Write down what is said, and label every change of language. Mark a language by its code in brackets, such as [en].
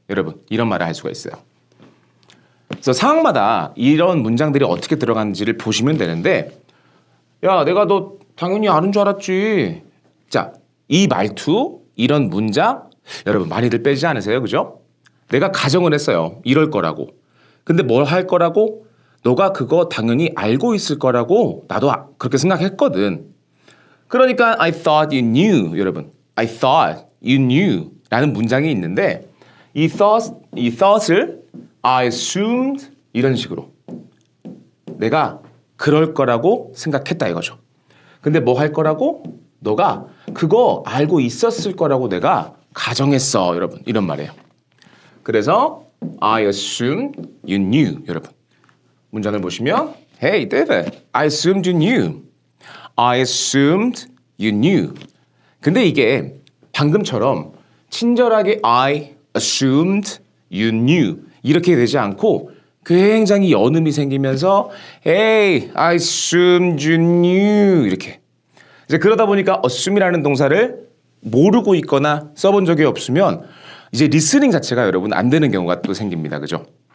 [ko] 여러분 이런 말을 할 수가 있어요. 그래서 상황마다 이런 문장들이 어떻게 들어가는지를 보시면 되는데 야 내가 너 당연히 아는 줄 알았지. 자, 이 말투, 이런 문장 여러분 많이들 빼지 않으세요? 그죠? 내가 가정을 했어요. 이럴 거라고. 근데 뭘 할 거라고? 너가 그거 당연히 알고 있을 거라고 나도 그렇게 생각했거든. [en] 그러니까 I thought you knew. [ko] 여러분, [en] I thought you knew [ko] 라는 문장이 있는데 이 thought을 [en] I assumed [ko] 이런 식으로 내가 그럴 거라고 생각했다 이거죠. 근데 뭐 할 거라고? 너가 그거 알고 있었을 거라고 내가 가정했어. 여러분 이런 말이에요. [en] 그래서 I assumed you knew. [ko] 여러분 문장을 보시면 [en] Hey David, I assumed you knew. I assumed you knew. [ko] 근데 이게 방금처럼 친절하게 [en] I assumed you knew [ko] 이렇게 되지 않고 굉장히 연음이 생기면서 [en] Hey, I assumed you knew [ko] 이렇게. 이제 그러다 보니까 assume이라는 동사를 모르고 있거나 써본 적이 없으면 이제 리스닝 자체가 여러분 안 되는 경우가 또 생깁니다. 그죠?